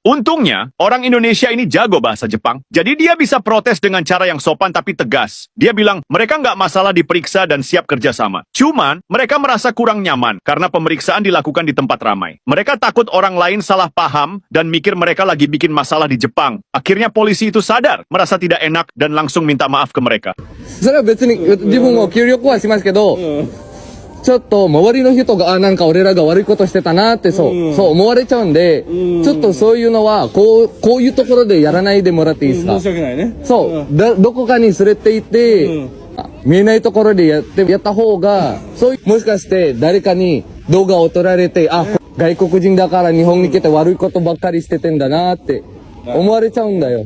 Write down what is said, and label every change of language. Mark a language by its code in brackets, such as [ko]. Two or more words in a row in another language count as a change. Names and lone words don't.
[id] Untungnya, orang Indonesia ini jago bahasa Jepang. Jadi dia bisa protes dengan cara yang sopan tapi tegas. Dia bilang mereka gak masalah diperiksa dan siap kerjasama. Cuman, mereka merasa kurang nyaman karena pemeriksaan dilakukan di tempat ramai. Mereka takut orang lain salah paham dan mikir mereka lagi bikin masalah di Jepang. Akhirnya polisi itu sadar, merasa tidak enak dan langsung minta maaf ke mereka. [ja] それは別に自分も協力はしますけど、ちょっと周りの人がなんか俺らが悪いことしてたなってそう思われちゃうんで、ちょっとそういうのはこういうところでやらないでもらっていいですか。申し訳ないね。どこかに連れて行って、見えないところでやった方が、そういうもしかして誰かに動画を撮られて、あ、外国人だから日本に来て悪いことばっかりしててんだなって思われちゃうんだよ。